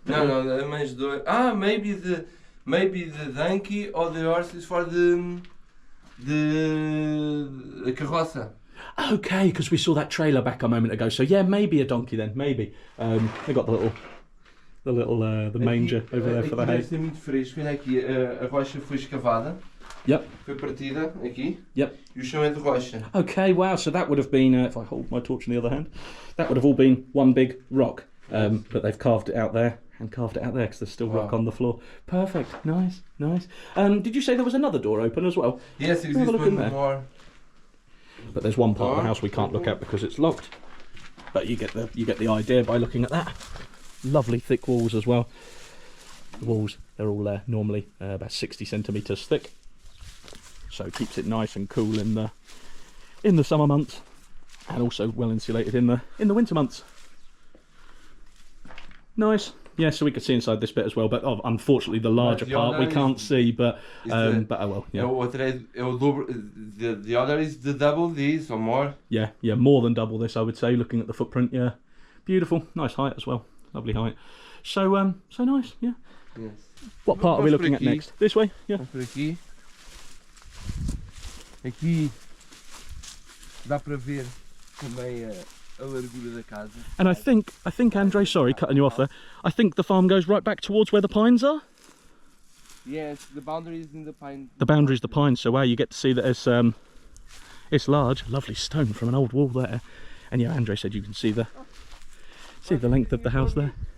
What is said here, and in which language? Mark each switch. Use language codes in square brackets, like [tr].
[en] No, mas maybe the donkey or the horse is for the carroça. Okay, because we saw that trailer back a moment ago. So yeah, maybe a donkey then, maybe. They got the manger over there for the hay. [pt] Deve ser muito fresco. Olha aqui, a rocha foi escavada. [en] Yep. [pt] Foi partida aqui. [en] Yep. [pt] E o chão é de rocha. [en] Okay, wow. So that would have been, if I hold my torch in the other hand, that would have all been one big rock. But they've carved it out there and carved it out there because there's still rock on the floor. Perfect. Nice. Did you say there was another door open as well? Yes, there's one more. But there's one part of the house we can't look at because it's locked. But you get the idea by looking at that. Lovely thick walls as well. The walls, they're all normally about 60 centimetres thick, so it keeps it nice and cool in the summer months, and also well insulated in the winter months. Nice. Yeah, so we could see inside this bit as well, but unfortunately the larger part we can't see, but oh well. Yeah. The other is the double this or more. Yeah, more than double this, I would say, looking at the footprint. Yeah, beautiful, nice height as well, lovely height. So so nice. Yeah. Yes. What part are we looking at next? This way? Yeah. [pt] Vamos por aqui. Aqui dá para ver também a largura da casa. [en] And I think Andre, sorry, cutting you off there. I think the farm goes right back towards where the pines are. Yes, the boundary is in the pine. The boundary is the pines, so wow, you get to see that it's large, lovely stone from an old wall there. And yeah, Andre said you can see the length of the house there.